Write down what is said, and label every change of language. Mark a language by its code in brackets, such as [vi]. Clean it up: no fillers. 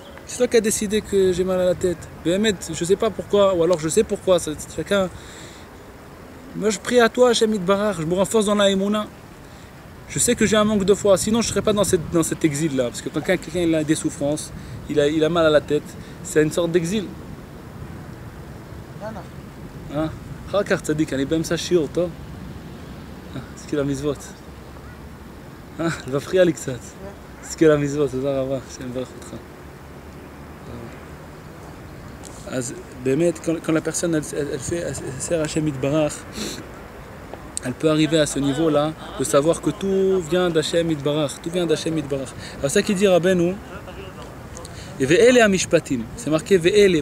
[fr] C'est toi qui as décidé que j'ai mal à la tête. Bémet, je sais pas pourquoi, ou alors je sais pourquoi. Chacun. Moi, je prie à toi, Hachem Yitbarach, je me renforce dans la Emouna. Je sais que j'ai un manque de foi, sinon je ne serais pas dans cet exil-là. Parce que quand quelqu'un il a des souffrances, il a mal à la tête, c'est une sorte d'exil. Hein? [he] אחר צדיק, אני באמצע שיעור, טוב? תזכיר למצוות. זה מפריע לי קצת. תזכיר למצוות, תודה רבה, שאני מברך אותך. [fr] אז באמת, quand la personne elle sert Hachem Yitbarach, elle peut arriver à ce niveau-là de savoir que tout vient d'Hachem Yitbarach, tout vient d'Hachem Yitbarach. Alors ça qui dit Rabbeinu, et [he] ve'ele amishpatim, [fr] c'est marqué ve'ele.